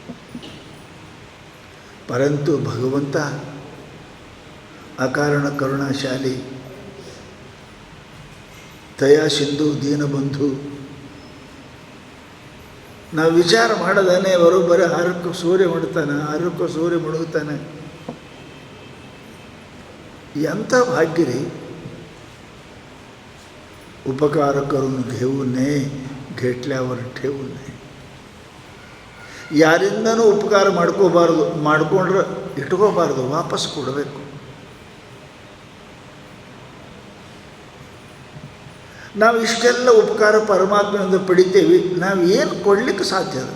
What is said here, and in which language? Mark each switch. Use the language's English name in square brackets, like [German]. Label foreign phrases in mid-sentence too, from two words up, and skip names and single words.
[Kannada] ಪರಂತು ಭಗವಂತ ಅಕಾರಣ ಕರುಣಾಶಾಲಿ, ದಯಾ ಸಿಂಧು, ದೀನಬಂಧು. ನಾವು ವಿಚಾರ ಮಾಡದಾನೆ ಬರೋಬ್ಬರಿ 6ಕ್ಕೆ ಸೂರ್ಯ ಮುಡ್ತಾನೆ, 6ಕ್ಕೂ ಸೂರ್ಯ ಮುಳುಗುತ್ತಾನೆ. ಎಂಥ ಭಾಗ್ಯ ರೀ. [Marathi] उपकार करून घेऊ नये घेतल्यावर ठेवू नये. [Kannada] ಯಾರಿಂದನೂ ಉಪಕಾರ ಮಾಡ್ಕೋಬಾರ್ದು, ಮಾಡ್ಕೊಂಡ್ರೆ ಇಟ್ಕೋಬಾರ್ದು, ವಾಪಸ್ ಕೊಡಬೇಕು. ನಾವು ಇಷ್ಟೆಲ್ಲ ಉಪಕಾರ ಪರಮಾತ್ಮನಿಂದ ಪಡಿತೇವೆ, ನಾವು ಏನು ಕೊಡಲಿಕ್ಕೆ ಸಾಧ್ಯ?